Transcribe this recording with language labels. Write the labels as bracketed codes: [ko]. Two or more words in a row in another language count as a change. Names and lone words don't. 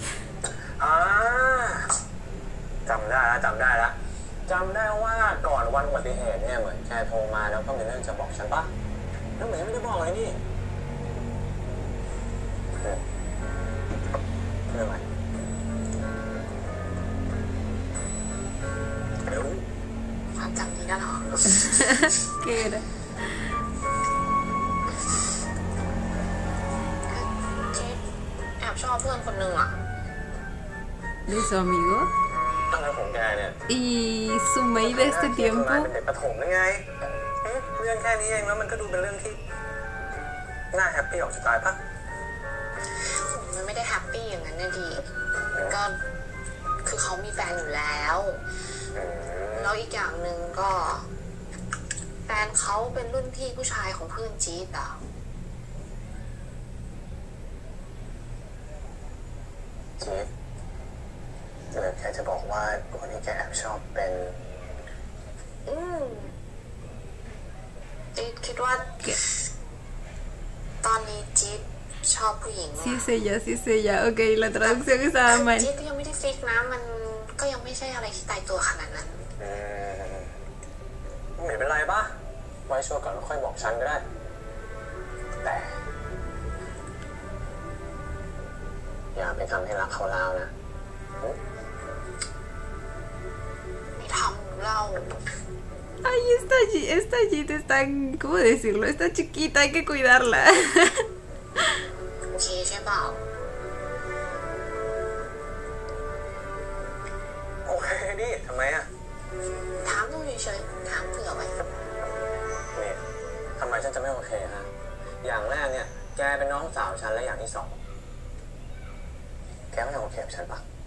[th] จำได้แล้วจำได้ว่าก่อนวันอุบัติเหตุเนี่ยเหมือนแกโทรมาแล้วก็มีเรื่องจะบอกฉันปะแล้วเหมือนไม่ได้บอกเลยนี่เรื่องอะไรเร็ว ความจำดีนะเหรอ [es] ¿Qué era? [th] ที่แอบชอบเพื่อนคนหนึ่งอ่ะ [es] ¿De su amigo? [th] อะไรของแกเนี่ย [es] ¿Y su maid de este [th] เป็น [es] tiempo? [th] เด็กประถมยังไงเรื่องแค่นี้เองแล้วมันก็ดูเป็นเรื่องที่น่าแฮปปี้ออกจะตายปะ มันไม่ได้แฮปปี้อย่างนั้นนะดีก็คือเขามีแฟนอยู่แล้วแล้วอีกอย่างหนึ่งก็แฟนเขาเป็นรุ่นพี่ผู้ชายของเพื่อนจี๊ดอ่ะ จี๊ดเหลือแค่จะบอกว่าคนที่แกแอบชอบเป็น จี๊ดคิดว่าตอนนี้จี๊ดชอบผู้หญิง [es] Sí sé ya, sí sé ya. Ok, la traducción estaba mal. [th] จี๊ดก็ยังไม่ได้ฟิกนะมันก็ยังไม่ใช่อะไรที่ตายตัวขนาดนั้น ไม่เป็นไรป่ะไว้ชัวร์ก่อนแล้วค่อยบอกฉันก็ได้แต่อย่าไปทำให้รักเขาลาวนะ ไม่ทำเล่า [es] Ay, esta Jit es tan, ¿cómo decirlo? Está chiquita, hay que cuidarla. [th] โอเคใช่เปล่า โอเคดิทำไมอ่ะ ถามดูเฉยๆถามเผื่อไว้ นี่ทำไมฉันจะไม่โอเคฮะอย่างแรกเนี่ยแกเป็นน้องสาวฉันและอย่างที่สองแกไม่โอเคกับฉันปะ